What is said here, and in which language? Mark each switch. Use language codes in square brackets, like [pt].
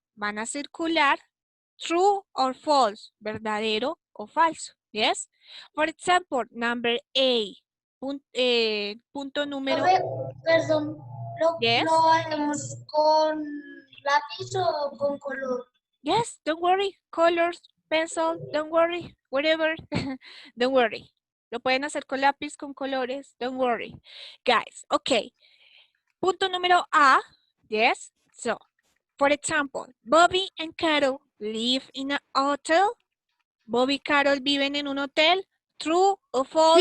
[es] Van a circular. [en] True or false. [es] Verdadero o falso. Yes. [en] For example, number A. [es] Punto número. Perdón, [en] Yes. [es] ¿lo hacemos con lápiz o con color? [en] Yes, don't worry. Colors, pencil, don't worry. Whatever. Don't worry. [es] Lo pueden hacer con lápiz, con colores. [en] Don't worry. Guys, okay. [es] Punto número A. [en] Yes. So, for example, Bobby and Carol live in a hotel. [es] Bobby y Carol viven en un hotel. [en] True or false.